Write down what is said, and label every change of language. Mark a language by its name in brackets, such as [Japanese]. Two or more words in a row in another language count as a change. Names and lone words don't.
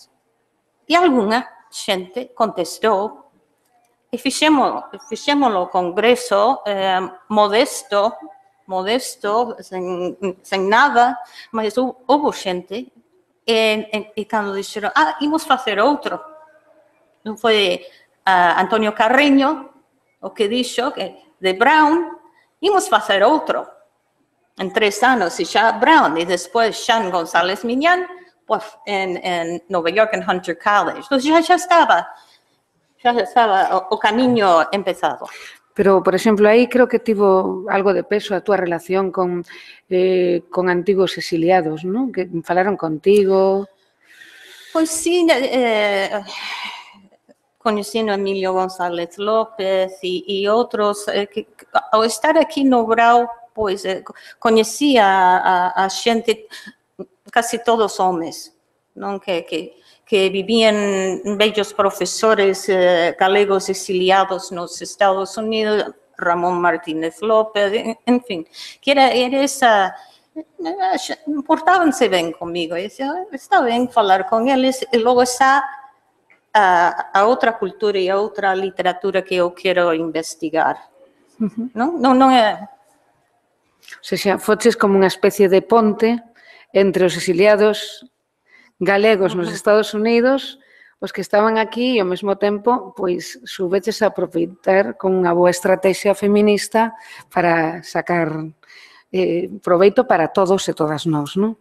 [Galician] E algunha xente contestou, e fixemos o congreso modesto, sen nada, mas houve xente, e cando dixeron, imos facer outro. Non foi Antonio Carreño o que dixo, de Brown, imos facer outro. En 3 anos, e xa Brown, e despois Sean González Miñán, pues, en Nova York, en Hunter College. [Portuguese] Então, já estava o caminho empezado. [Galician] Pero, por exemplo, aí creo que tivo algo de peso a túa relación con antigos exiliados, non? Que falaron contigo. [Portuguese] Pois sí, conhecendo Emílio González López e outros, que ao estar aqui no Brau, pois conhecia a xente, casi todos homens, non? [Galician] Que vivían bellos profesores galegos exiliados nos Estados Unidos, Ramón Martínez López, en fin, que era esa... [Portuguese] Portavam-se bem comigo, eu dizia, está bem falar com eles, e logo está a outra cultura e a outra literatura que eu quero investigar. [Galician] Non é... O sea, foches como unha especie de ponte entre os exiliados galegos nos Estados Unidos, os que estaban aquí e ao mesmo tempo, pois, soubeches aproveitar con unha boa estrategia feminista para sacar proveito para todos e todas nós, non?